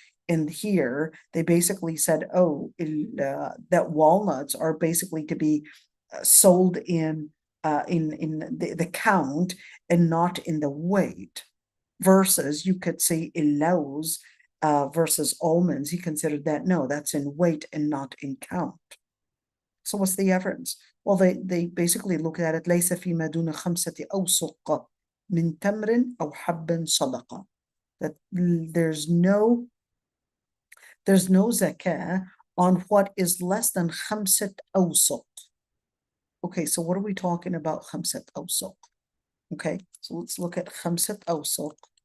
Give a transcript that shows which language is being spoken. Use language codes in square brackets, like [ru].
[en] And here, they basically said, that walnuts are basically to be sold in the count and not in the weight. Versus, you could say ilaus, versus almonds, he considered that, no, that's in weight and not in count. So what's the difference? Well, they basically look at it, [ar] ليس فيما دون 5 أوسق من تمر أو حب صدقة. [en] That there's no zakah on what is less than 5 أوسق. Okay, so what are we talking about 5 أوسق? Okay, so let's look at 5 أوسق.